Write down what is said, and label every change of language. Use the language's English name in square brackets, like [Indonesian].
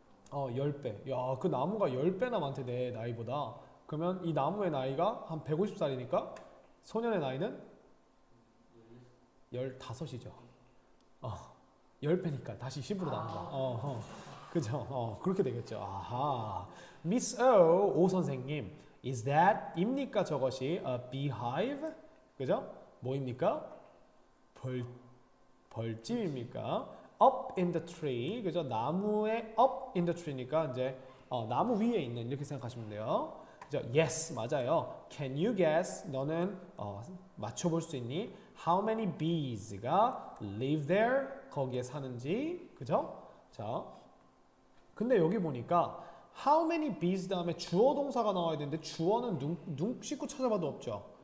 [Korean] 10배. 야, 그 나무가 10배나 많대, 내 나이보다. 그러면 이 나무의 나이가 한 150살이니까 소년의 나이는 15이죠. 10배니까 다시 10으로 나온다. 그죠? 그렇게 되겠죠. 아하. [English] Miss O 선생님, is that [Korean] 입니까 저것이 [English] a beehive? [Korean] 그죠? 뭐입니까? 벌집입니까? [English] Up in the tree, 그죠? [Korean] 나무에 [English] up in the tree [Korean] 니까 이제 나무 위에 있는 이렇게 생각하시면 돼요. 그죠? Yes, 맞아요. [English] Can you guess? [Korean] 너는 맞춰볼 수 있니? [English] How many bees [Korean] 가 [English] live there? [Korean] 거기에 사는지, 그죠? 자, 근데 여기 보니까 [English] how many bees [Korean] 다음에 주어 동사가 나와야 되는데 주어는 눈 씻고 찾아봐도 없죠.